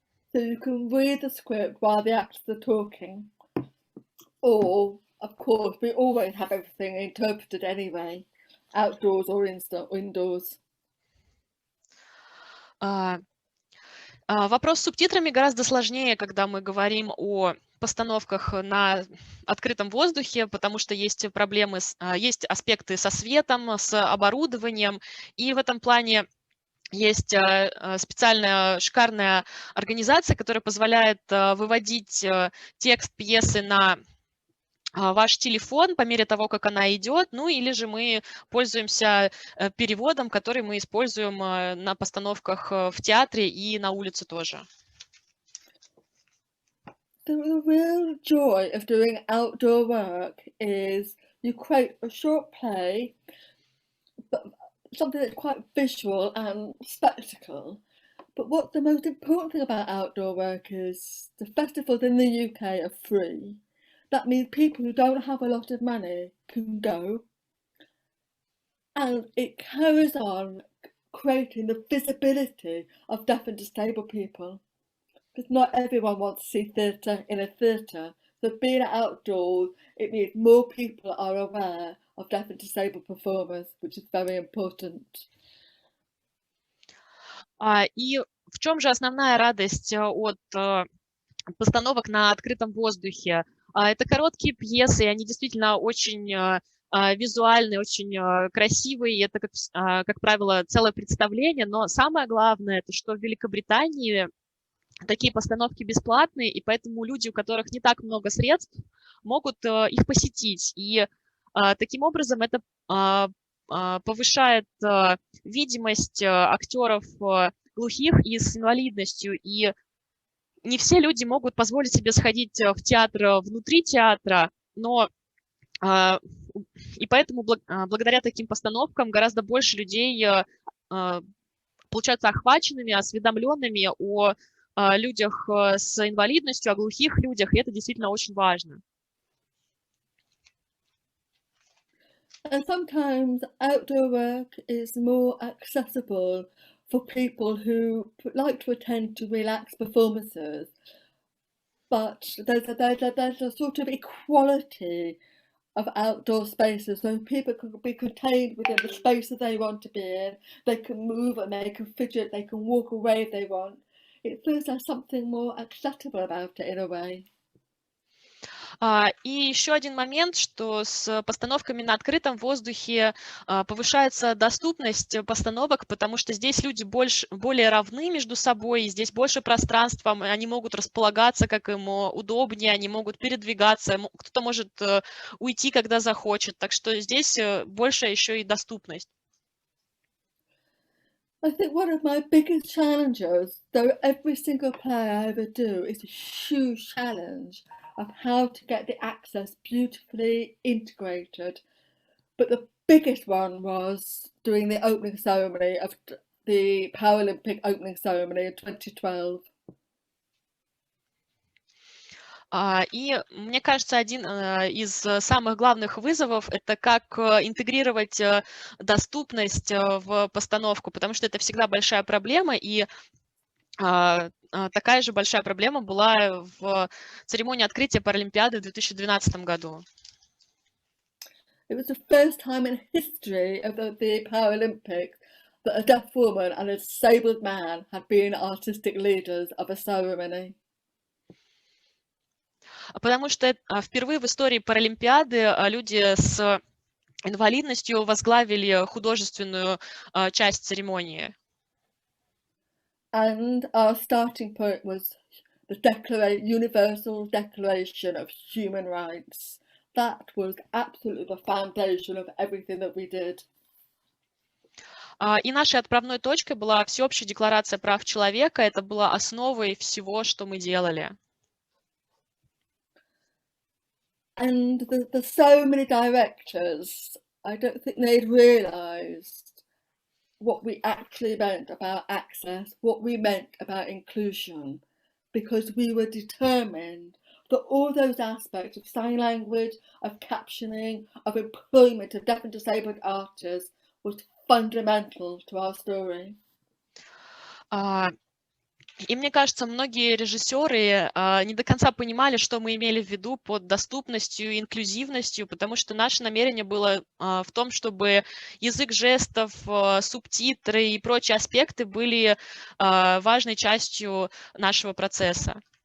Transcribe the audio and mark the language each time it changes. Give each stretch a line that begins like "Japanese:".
English: So you can read the script while the actors are talking. Or, of course, we always have everything interpreted anyway, outdoors or indoors.
Russian: Вопрос с субтитрами гораздо сложнее, когда мы говорим о постановках на открытом воздухе, потому что есть проблемы, есть аспекты со светом, с оборудованием, и в этом плане есть специальная шикарная организация, которая позволяет выводить текст пьесы на ваш телефон по мере того, как она идет, ну или же мы пользуемся переводом, который мы используем на постановках в театре и на улице тоже.
English: The real joy of doing outdoor work is you create a short play, but something that's quite visual and spectacle. But what the most important thing about outdoor work is the festivals in the UK are free. That means people who don't have a lot of money can go. And it carries on creating the visibility of deaf and disabled people. Because not everyone wants to see theatre in a theatre. So being outdoors, it means more people are aware of deaf and disabled performers, which is very important.
Russian: И в чем же основная радость от постановок на открытом воздухе? Это короткие пьесы, и они действительно очень визуальные, очень красивые. Это, как правило, целое представление. Но самое главное, это что в Великобритании такие постановки бесплатные, и поэтому люди, у которых не так много средств, могут их посетить. И таким образом это повышает видимость актеров глухих и с инвалидностью. И не все люди могут позволить себе сходить в театр внутри театра, но и поэтому благодаря таким постановкам гораздо больше людей получаются охваченными, осведомленными о людях с инвалидностью, о глухих людях, и это действительно очень важно.
English: And sometimes outdoor work is more accessible for people who like to attend to relaxed performances, but there's a sort of equality of outdoor spaces, so people can be contained within the space that they want to be in. They can move and they can fidget, they can walk away if they want. It feels like something more accessible about it in a way.
Russian: И еще один момент, что с постановками на открытом воздухе повышается доступность постановок, потому что здесь люди более равны между собой, и здесь больше пространства, они могут располагаться, как им удобнее, они могут передвигаться, кто-то может уйти, когда захочет, так что здесь больше еще и доступность.
English: I think one of my biggest challenges, though every single play I ever do is a huge challenge of how to get the access beautifully integrated. But the biggest one was doing the opening ceremony of the Paralympic opening ceremony in 2012.
Russian: И мне кажется, один из самых главных вызовов – это как интегрировать доступность в постановку, потому что это всегда большая проблема, и такая же большая проблема была в церемонии открытия Паралимпиады в 2012 году.
English: It was the first time in history of the Paralympics that a deaf woman and a disabled man had been artistic leaders of a ceremony.
Russian: Потому что впервые в истории Паралимпиады люди с инвалидностью возглавили художественную часть церемонии.
English: And our starting point was the Universal Declaration of Human Rights. That was absolutely the foundation of everything that we did.
Russian: И нашей отправной точкой была Всеобщая декларация прав человека. Это была основой всего, что мы делали.
English: And there's so many directors, I don't think they'd realised what we actually meant about access, what we meant about inclusion, because we were determined that all those aspects of sign language, of captioning, of employment of deaf and disabled artists was fundamental to our story.
Russian: И мне кажется, многие режиссеры не до конца понимали, что мы имели в виду под доступностью и инклюзивностью, потому что наше намерение было в том, чтобы язык жестов, субтитры и прочие аспекты были важной частью нашего процесса.